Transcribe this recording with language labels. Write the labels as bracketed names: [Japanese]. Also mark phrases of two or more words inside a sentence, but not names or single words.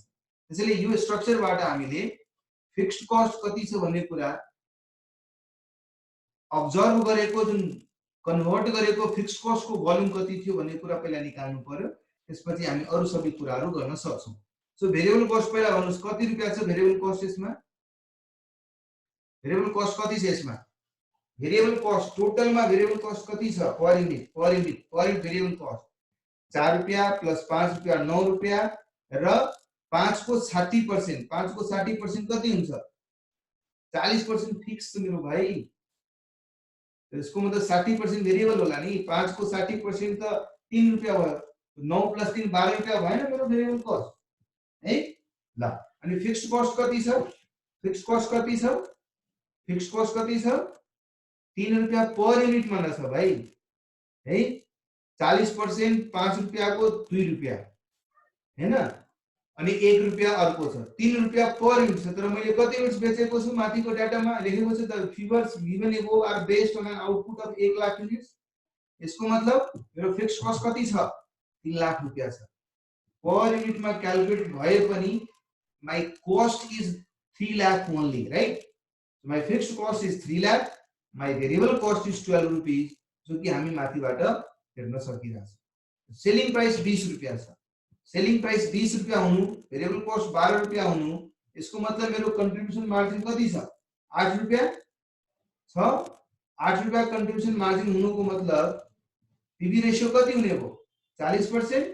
[Nepali] त्यसैले यो स्ट्रक्चरबाट हामीले [English] fixed cost [Nepali] कति छ भन्ने कुरा अब्जर्भ गरेको, जुन कन्भर्ट गरेको [English] fixed cost [Nepali] को भोल्युम कति थियो भन्ने कुरा पहिला निकाल्नु पर्यो। त्यसपछि हामी अरु सबै कुराहरु गर्न सक्छौं। सो [English] variable cost [Nepali] पहिला भन्नुस् कति रुपैयाँ छ [English] variable cost [Nepali] यसमा? [English] variable cost [Nepali] कति छ यसमा? [English] variable cost [Nepali] टोटलमा [English] variable cost [Nepali] कति छ [English] per unit variable cost [Nepali] 4 रुपया प्लस 5 रुपया 9 रुपया र 5 को 60%, 5 को 60% कति हुन्छ 40% फिक्स छ मेरो भाइ। यसको मतलब 60% भेरिएबल होला नि। 5 को 60% त 3 रुपया भयो। 9 प्लस 3 12 रुपया भएन मेरो [English] variable cost [Nepali] है। ल अनि [English] fixed cost [Nepali] कति छ? [English] fixed cost [Nepali] कति छ? [English] fixed cost [Nepali] कति छ? 3 रुपया [English] per unit [Nepali] मान्न छ भाइ है। 40% 5 रुपया को 2 रुपया हैन। अनि 1 रुपया अर्को छ 3 रुपया [English] per unit [Nepali] छ। तर मैले कति युनिट्स बेचेको छु माथिको डाटामा लेखेको छ [English] the figures given above are based on an output of 1 lakh units. [Nepali] यसको मतलब मेरो [English] fixed cost [Nepali] कति छ 3 लाख रुपया छ। पर युनिट मा क्याल्कुलेट भए पनि [English] my cost is 3 lakh only, right? So my fixed cost is 3 lakh, my variable cost is 12 rupees, [Nepali] जो कि हामी माथिबाट हेर्न सकिरहेछ। [English] selling price [Nepali] 20 रुपैयाँ छ। [English] selling price [Nepali] 20 रुपैयाँ हुनु, [English] variable cost [Nepali] 12 रुपैयाँ हुनु, यसको मतलब मेरो [English] contribution margin [Nepali] कति छ 8 रुपैयाँ छ। 8 रुपैयाँ [English] contribution margin [Nepali] हुनुको मतलब [English] PV ratio [Nepali] कति हुने भयो 40%।